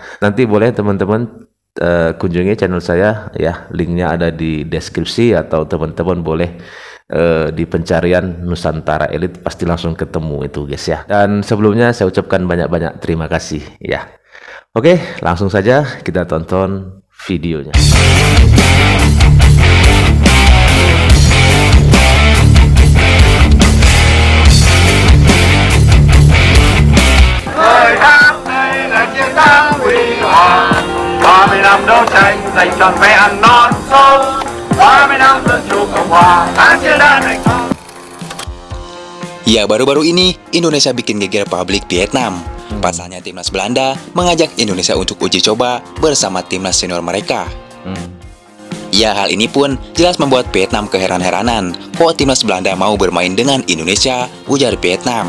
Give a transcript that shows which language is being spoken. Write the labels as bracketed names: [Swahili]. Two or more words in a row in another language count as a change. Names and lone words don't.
[Indonesian] Nanti boleh teman-teman kunjungi channel saya ya, linknya ada di deskripsi, atau teman-teman boleh di pencarian Nusantara Elite, pasti langsung ketemu itu guys ya. Dan sebelumnya saya ucapkan banyak-banyak terima kasih ya. Oke, langsung saja kita tonton videonya. [Vietnamese] Đấu tranh giành trọn vẹn non sông, 30 năm dân chủ Cộng hòa tháng chiến đã thành công. [Indonesian] Ya, baru-baru ini Indonesia bikin geger publik Vietnam. Pasalnya timnas Belanda mengajak Indonesia untuk uji coba bersama timnas senior mereka. Ya, hal ini pun jelas membuat Vietnam keheran-heranan. Kok timnas Belanda mau bermain dengan Indonesia, ujar Vietnam.